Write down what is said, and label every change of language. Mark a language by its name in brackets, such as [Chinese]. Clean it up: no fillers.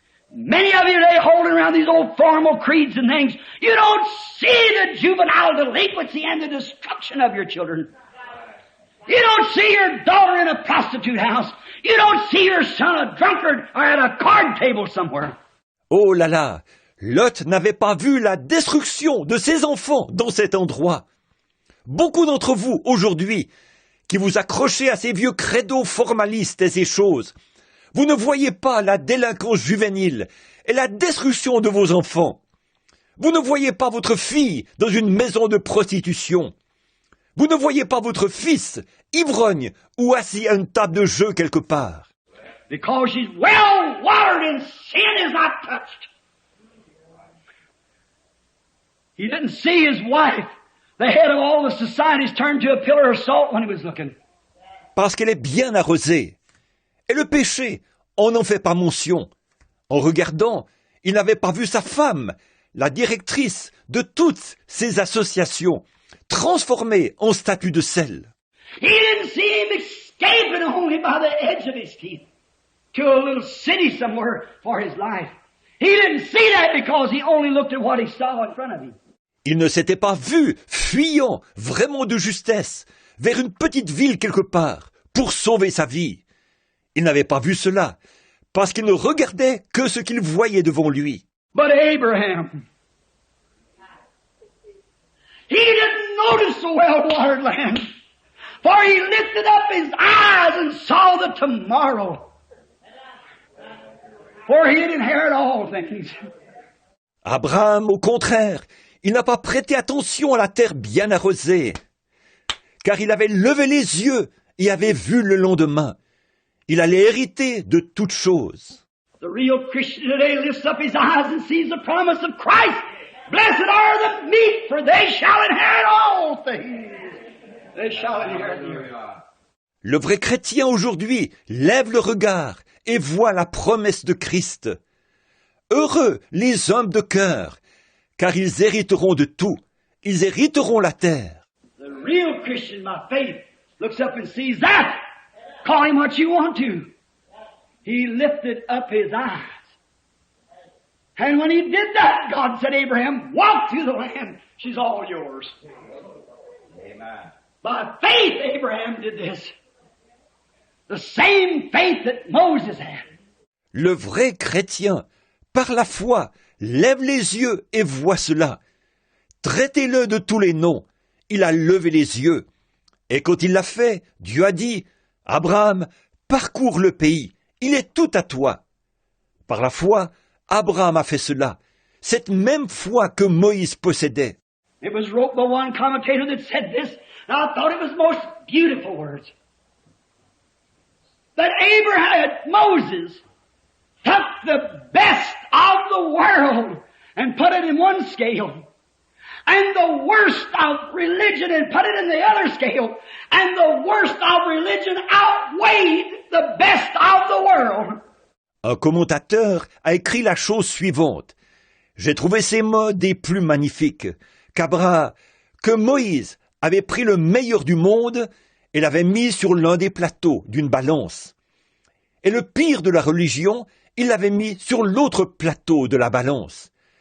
[English] Many of you today holding around these old formal creeds and things, you don't see the juvenile delinquency and the destruction of your children. You don't see your daughter in a prostitute house. You don't see your son a drunkard or at a card table somewhere. [French] Oh là là, Lot n'avait pas vu la destruction de ses enfants dans cet endroit. Beaucoup d'entre vous, aujourd'hui, qui vous accrochez à ces vieux credos formalistes et ces choses, vous ne voyez pas la délinquance juvénile et la destruction de vos enfants. Vous ne voyez pas votre fille dans une maison de prostitution. Vous ne voyez pas votre fils ivrogne ou assis à une table de jeu quelque part. [English] Because she's well watered and sin is not touched. He didn't see his wife, the head of all the societies, turned to a pillar of salt when he was looking. [French] Parce qu'elle est bien arrosée. Et le péché, on n'en fait pas mention. En regardant, il n'avait pas vu sa femme, la directrice de toutes ces associations, transformée en statue de sel. [English] He didn't see him escaping only by the edge of his teeth to a little city somewhere for his life. He didn't see that because he only looked at what he saw in front of him. [French] Il ne s'était pas vu fuyant vraiment de justesse vers une petite ville quelque part pour sauver sa vie. Il n'avait pas vu cela parce qu'il ne regardait que ce qu'il voyait devant lui. [English] But Abraham, he didn't notice the well-watered land, for he lifted up his eyes and saw the tomorrow. For he had inherited all things. [French] Abraham, au contraire, il n'a pas prêté attention à la terre bien arrosée, car il avait levé les yeux et avait vu le lendemain. Il allait hériter de toutes choses. [English] The real Christian today lifts up his eyes and sees the promise of Christ. Blessed are the meek, for they shall inherit all things. They shall inherit the earth. [French] Le vrai chrétien aujourd'hui lève le regard et voit la promesse de Christ. Heureux les hommes de cœur, car ils hériteront de tout. Ils hériteront la terre. [English] The real Christian, by faith, looks up and sees that. Call him what you want to. He lifted up his eyes. And when he did that, God said, Abraham, walk through the land. She's all yours. Amen. By faith, Abraham did this. The same faith that Moses had. [French] Le vrai chrétien, par la foi, lève les yeux et voit cela. Traitez-le de tous les noms. Il a levé les yeux. Et quand il l'a fait, Dieu a dit, Abraham, parcours le pays. Il est tout à toi. Par la foi, Abraham a fait cela. Cette même foi que Moïse possédait. [English] It was wrote by one commentator that said this, and I thought it was most beautiful words. That Moses took the best of the world and put it in one scale, and the worst of religion and put it in the other scale, and the worst of religion outweighed the best of the world. [French] Un commentateur a écrit la chose suivante. J'ai trouvé ces mots des plus magnifiques. Que Moïse avait pris le meilleur du monde et l'avait mis sur l'un des plateaux d'une balance. Et le pire de la religion, il l'avait mis sur l'autre plateau de la balance.